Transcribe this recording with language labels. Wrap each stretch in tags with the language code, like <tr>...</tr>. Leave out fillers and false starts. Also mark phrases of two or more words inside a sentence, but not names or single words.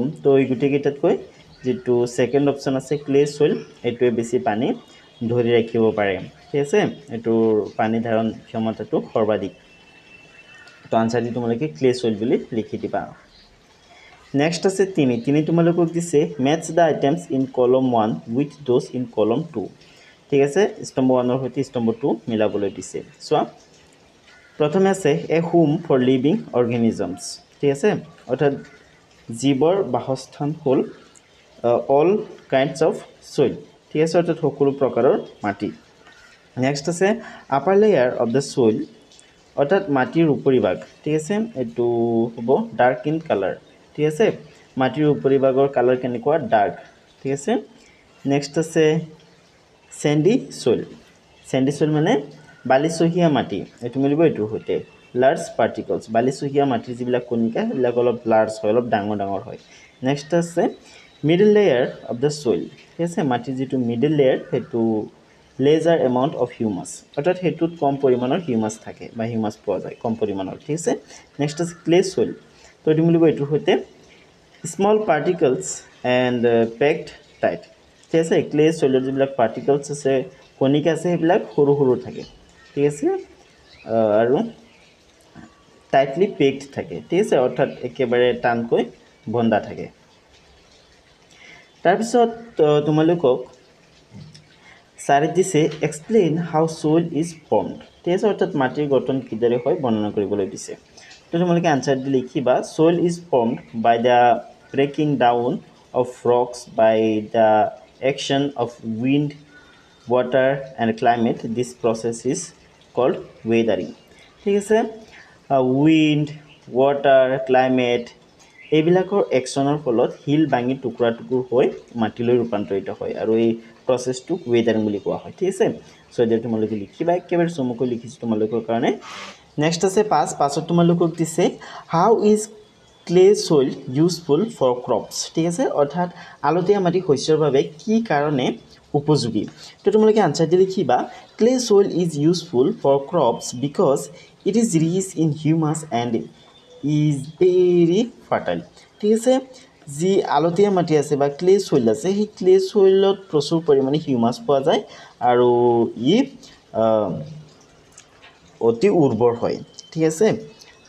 <as>তো এই গোটেইকেইটাতকৈ যেটো</as> <en>second option</en> <as>আছে</as> <en>clay soil,</en> <as>এটোৱে বেছি পানী ধৰি ৰাখিব পাৰে, ঠিক আছে, এটোৰ পানী ধাৰণ ক্ষমতাটো সৰ্বাধিক। তো আনসাৰ দি তোমালোকে</as> <en>clay soil</en> <as>বুলি লিখি দিবা।</as> <en>নেক্সট</en> <as>আছে 3 তোমালোকক দিছে</as> <en>match the items in column 1 with those in column 2,</en> <as>ঠিক আছে। স্তম্ভ 1 ৰ সৈতে স্তম্ভ 2 মিলাবলৈ দিছে। চোৱা, প্ৰথমে আছে</as> <en>a home for living organisms,</en> <as>ঠিক আছে, অৰ্থাৎ জীৱৰ বাসস্থান হ'ল</as> <en>all kinds of soil,</en> <as>ঠিক আছে, অৰ্থাৎ সকলো প্ৰকাৰৰ মাটি।</as> <en>নেক্সট আছে upper layer of the soil,</en> <as>অৰ্থাৎ মাটিৰ উপৰিভাগ, ঠিক আছে, এটো হ'ব</as> <en>dark in colour,</en> <as>ঠিক আছে, মাটিৰ উপৰিভাগৰ কালাৰ কেনেকুৱা ডাৰ্ক, ঠিক আছে। নেক্সট আছে</as> <en>sandy soil, sandy soil</en> <as>মানে বালিচহীয়া মাটি, এটো মিলিব এটোৰ সৈতে</as> <en>large particles,</en> <as>বালিচহীয়া মাটিৰ যিবিলাক কণিকা সেইবিলাক অলপ লাৰ্জ হয়, অলপ ডাঙৰ ডাঙৰ হয়।</as> <en>নেক্সট আছে middle layer of the soil,</en> <as>ঠিক আছে, মাটিৰ যেটো</as> <en>middle layer</en> <as>হেতু</as> <en>lesser amount of humus,</en> <as>অৰ্থাৎ হেতুত কম পৰিমাণৰ হিউমাস থাকে বা হিউমাস পোৱা যায় কম পৰিমাণৰ, ঠিক আছে। নেক্সট আছে</as> <en>clay soil,</en> <as>তো এটো মিলিব এটোৰ সৈতে</as> <en>small particles and packed tight,</en> <as>ঠিক আছে। ক্লে সয়েলৰ যিবিলাক পাৰ্টিকলছ আছে কণিকা আছে সেইবিলাক সৰু সৰু থাকে, ঠিক আছে, আৰু</as> <en>tightly packed</en> <as>থাকে, ঠিক আছে, অৰ্থাৎ একেবাৰে টানকৈ বন্ধা থাকে। তাৰপিছত তোমালোকক সাৰিত দিছে</as> <en>explain how soil is formed,</en> <as>ঠিক আছে, অৰ্থাৎ মাটিৰ গঠন কিদৰে হয় বৰ্ণনা কৰিবলৈ দিছে। তো তোমালোকে আনসাৰ দি লিখিবা</as> <en>soil is formed by the breaking down of rocks by the action of wind, water and climate. This process is called weathering,</en> <as>ঠিক আছে।</as> <en>উইণ্ড, water, climate</en> <as>এইবিলাকৰ একশনৰ ফলত হিল ভাঙি টুকুৰা টুকুৰ হৈ মাটিলৈ ৰূপান্তৰিত হয়, আৰু এই প্ৰসেসটোক ওয়েদাৰিং বুলি কোৱা হয়, ঠিক আছে। সো এতিয়া তোমালোকে লিখিবা, একেবাৰে চমুকৈ লিখিছো তোমালোকৰ কাৰণে। নেক্সট আছে 5ত তোমালোকক দিছে</as> <en>how is clay soil useful for crops,</en> <as>ঠিক আছে, অৰ্থাৎ আলতীয়া মাটি শস্যৰ বাবে কি কাৰণে উপযোগী। তো তোমালোকে আনসাৰ দি লিখিবা</as> <en>clay soil is useful for crops because it is rich in humus and is very fertile,</en> <as>ঠিক আছে। যি আলতীয়া মাটি আছে বা</as> <en>clay soil</en> <as>আছে সেই</as> <en>clay soil</en> <as>প্ৰচুৰ পৰিমাণে হিউমাস পোৱা যায় আৰু ই অতি উৰ্বৰ হয়, ঠিক আছে।</as>